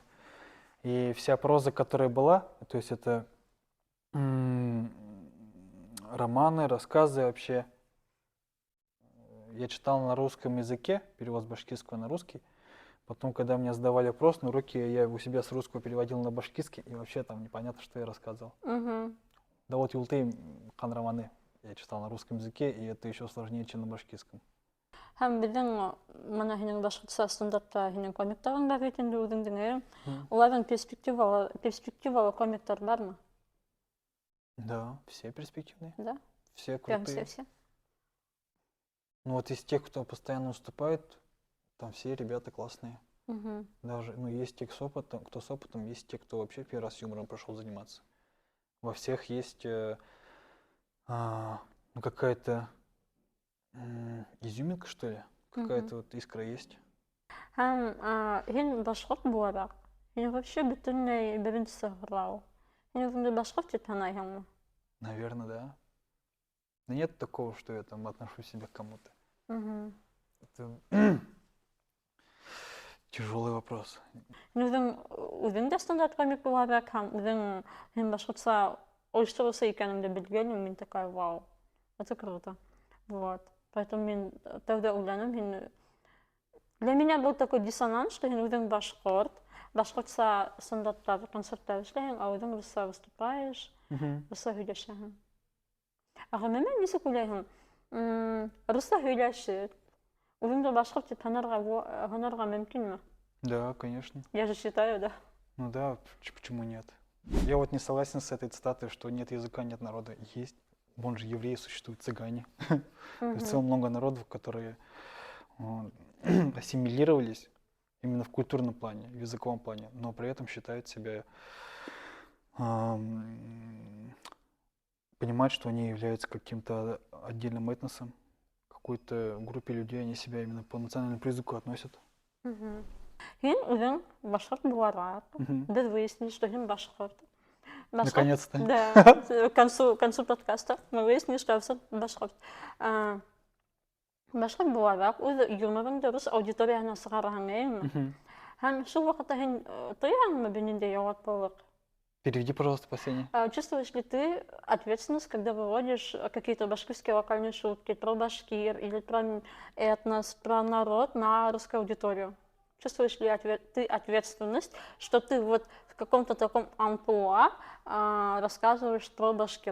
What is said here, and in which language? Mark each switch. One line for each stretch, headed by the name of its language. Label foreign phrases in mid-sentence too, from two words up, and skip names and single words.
Russian: И вся проза, которая была, то есть это романы, рассказы вообще, я читал на русском языке, перевод с башкирского на русский. Потом, когда мне сдавали вопрос на уроке, я у себя с русского переводил на башкирский, и вообще там непонятно, что я рассказывал. Мгм. Да вот Юлты романы я читал на русском языке, и это еще сложнее, чем на башкирском.
Bashkir: Һәм безнең моны һинең башкортса стандартта һинең комиктарың бар бит инде үзеңнең. Мгм. Уларның перспективалы комиктар бармы?
Russian: Да, все перспективные, Да? все Прям крутые. все. Ну вот из тех, кто постоянно выступает, там все ребята классные. Мгм. Даже, ну, есть те, кто с опытом, есть те, кто вообще первый раз юмором пошел заниматься. Во всех есть ну, какая-то изюминка, что ли? Какая-то вот искра есть.
Bashkir: Һәм һин башкорт буларак, һин вообще бөтенләй беренче сыгырау. Һин үзеңне башкорт дип санайһыңмы?
Russian: Наверное, да. Но нет такого, что я там отношу себя к кому-то. Мгм. Это тяжелый вопрос.
Bashkir: Һин үзең дә стандарт комик буларак һәм һин башкортса оештыручы икәнеңне белгәнмен, мин
Russian: такая, вау, это круто. Вот.
Bashkir: Поэтому мин тәүдә уйланым, һин
Russian: для меня был такой диссонанс, что
Bashkir: һин үзең башкорт, башкортса стандарттагы концерттар эшләйһең, а үзең русча выступаешь, русча һөйләшәһең. Ә гомумән нисек уйлайһың? Русча һөйләшеп, үзеңне башкорт дип һанарга мөмкинме?
Russian: Да, конечно. Я же считаю, да. Ну да, почему нет? Я вот не согласен с этой цитатой, что нет языка, нет народа. Есть. Вон же евреи существуют, цыгане. То есть в целом много народов, которые ассимилировались именно в культурном плане, в языковом плане, но при этом считают себя, понимают, что они являются каким-то отдельным этносом, какой-то группе людей, они себя именно по национальному признаку относят.
Bashkir: Һин үзең башкорт буларак, Мгм. без
Russian: выяснили, что
Bashkir: һин башкорт.
Russian: Наконец-то. Да, к концу подкаста мы выяснили, что Авсат башкорт.
Bashkir: Башкорт буларак, үз юморыңды рус аудиторияһына сыгараһың, әйеме? Мгм. Һәм шул вакытта һин тояһыңмы бу ниндәй яуаплылык?
Russian: Переведи, пожалуйста, последнее. Чувствуешь ли ты ответственность, когда выводишь какие-то башкирские локальные шутки про башкир или про этнос, про народ на русскую аудиторию? Чувствуешь ли ты ответственность, что ты вот в каком-то таком амплуа рассказываешь про башкир?